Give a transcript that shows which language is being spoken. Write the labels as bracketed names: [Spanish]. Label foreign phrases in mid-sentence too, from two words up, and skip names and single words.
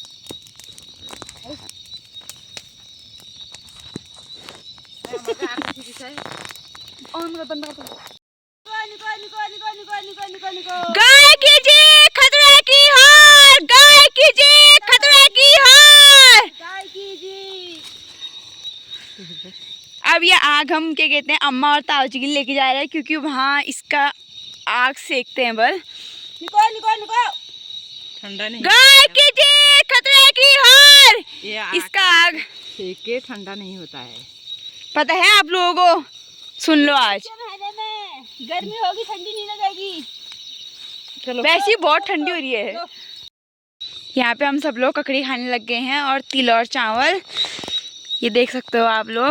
[Hindi] गाय की जीत खतड़वे की हार। गाय की जीत खतड़वे की हार। गाय की जीत। अब ये आग हम क्या कहते हैं अम्मा और ताऊजी के लिए लेके जा रहे हैं, क्योंकि वहाँ इसका आग सेकते हैं बल। निको निको निको, ठंडा नहीं। गाय की जीत खतड़वे की हार। ये इसका आग सेक के ठंडा नहीं होता है। पता है आप लोगों को? सुन लो, आज गर्मी होगी ठंडी नहीं लगेगी। चलो वैसे ही बहुत ठंडी हो रही है। यहाँ पे हम सब लोग ककड़ी खाने लग गए हैं और तिल और चावल, ये देख सकते हो आप लोग।